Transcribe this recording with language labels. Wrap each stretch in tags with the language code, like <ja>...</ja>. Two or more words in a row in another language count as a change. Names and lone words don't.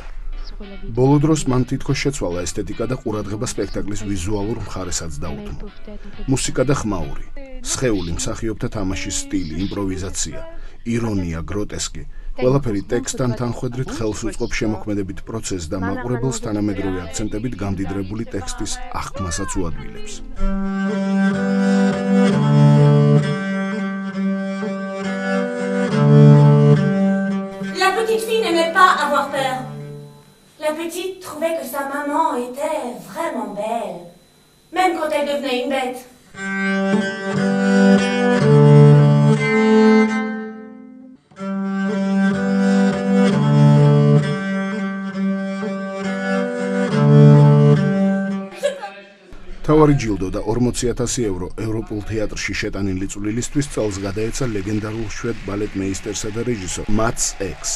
<ka>ბოლო დროს მან თითქოს შეცვალა ესთეტიკა და ყურადღება სპექტაკლის ვიზუალურ მხარესაც დაუთმო. მუსიკა და ხმაური, სხეული მსახიობთა თამაშის სტილი, იმპროვიზაცია, ირონია, გროტესკი, ყველაფერი ტექსტთან თანხვედრით ხელს უწყობს შემოქმედებით პროცესს და მაყურებელს თანამედროვე აქცენტებით გამდიდრებული ტექსტის აღქმასაც უადვილებს.</ka> <fr>La petite fille n'aimait pas avoir peur. La petite trouvait que sa maman était vraiment belle, même quand elle devenait une bête.</fr> <ka>თავარი ჯილდო და 40,000 евро ევროპულ თეატრში შეტანილი წვლილისთვის წელს გადაეცა ლეგენდარულ შვედ ბალეტმეისტერსა და რეჟისორ მაც ექს.</ka>